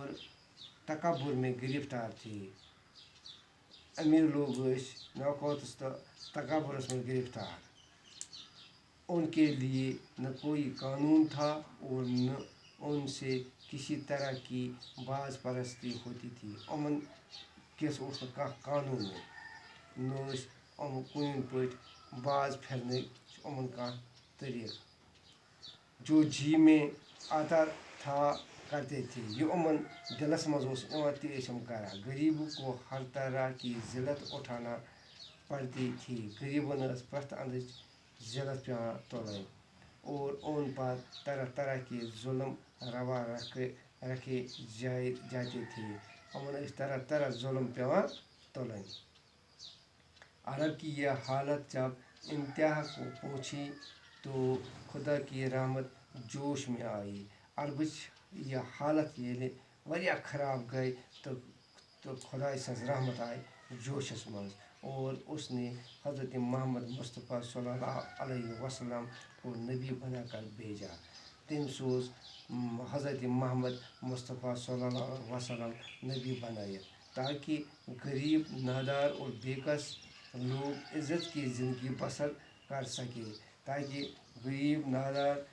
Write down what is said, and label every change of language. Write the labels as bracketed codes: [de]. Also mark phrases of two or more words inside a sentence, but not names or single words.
[ur] تکبر میں گرفتار تھے امیر لوگ [ks] نخوتس تو تکبرس [ur] میں گرفتار ان کے لیے نہ کوئی قانون تھا اور نہ ان سے کسی طرح کی باز پرستی ہوتی تھی [ks] امن کس قانون نہ کن پٲٹھۍ باز پھرنٕچ امن [ur] طریقہ جو جی میں آتا تھا کرتے تھے [ks] یہ امن دلس منٛز تی کران [ur] غریبوں کو ہر طرح کی ذلت اٹھانا پڑتی تھی [ks] غریبن پرٛٮ۪تھ اندٕچ ذلت پیوان تُلٕنۍ [ur] اور ان پر طرح طرح کے ظلم روا رکھے جاتے تھے [ks] امن طرح طرح ظلم پیوان تُلٕنۍ [ur] عرب کی یہ حالت جب انتہا کو پہنچی تو خدا کی رحمت جوش میں آئی [ks] عربٕچ یہ حالت ییٚلہِ واریاہ [ur] خراب گئی تو [ks] خداے سٕنٛز رحمت آئی جوشس منٛز [ur] اور اس نے حضرت محمد مصطفیٰ صلی اللہ علیہ وسلم کو نبی بنا کر بھیجا [ks] تٔمۍ سوز حضرت محمد مصطفیٰ صلی اللہ علیہ وسلم نبی بنٲیِتھ [ur] تاکہ غریب نادار اور بےکس لوگ عزت کی زندگی بسر کر سکے تاکہ غریب نادار